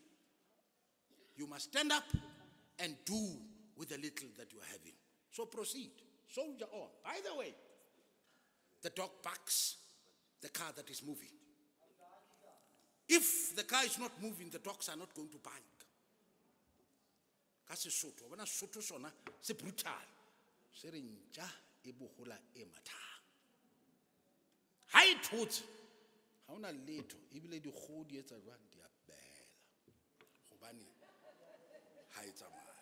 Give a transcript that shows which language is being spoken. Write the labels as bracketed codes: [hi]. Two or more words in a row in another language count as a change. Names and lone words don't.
[en] You must stand up and do with the little that you are having. So proceed. Soldier on. By the way, the dog barks the car that is moving. If the car is not moving, the dogs are not going to bark. [st] Ka Sesotho, bona Sesotho sona se brutal. Se re ntja e bogola e mathang. Ha e thotse, ha ona letho, ebile di kgodi etsa jwang di a bela. Hobane ha e tsamaya.